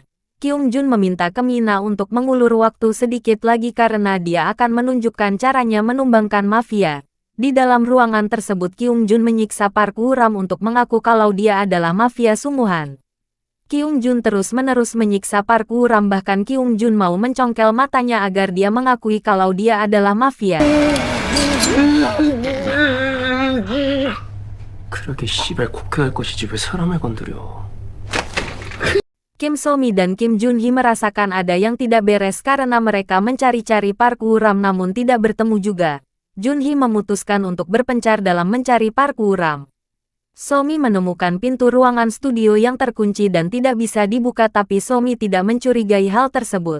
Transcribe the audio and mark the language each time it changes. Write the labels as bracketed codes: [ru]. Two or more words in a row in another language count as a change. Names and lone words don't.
[id] Kyung Jun meminta ke Mina untuk mengulur waktu sedikit lagi karena dia akan menunjukkan caranya menumbangkan mafia. Di dalam ruangan tersebut Kyung Jun menyiksa Park Woo-ram untuk mengaku kalau dia adalah mafia sungguhan. Kyung Jun terus-menerus menyiksa Park Woo-ram, bahkan Kyung Jun mau mencongkel matanya agar dia mengakui kalau dia adalah mafia. [ko] 그러게 씨발 곡해할 것이지 왜 사람을 건드려. [id] Kim So Mi dan Kim Junhee merasakan ada yang tidak beres karena mereka mencari-cari Park Woo-ram namun tidak bertemu juga. Junhee memutuskan untuk berpencar dalam mencari Park Woo-ram. Somi menemukan pintu ruangan studio yang terkunci dan tidak bisa dibuka, tapi Somi tidak mencurigai hal tersebut.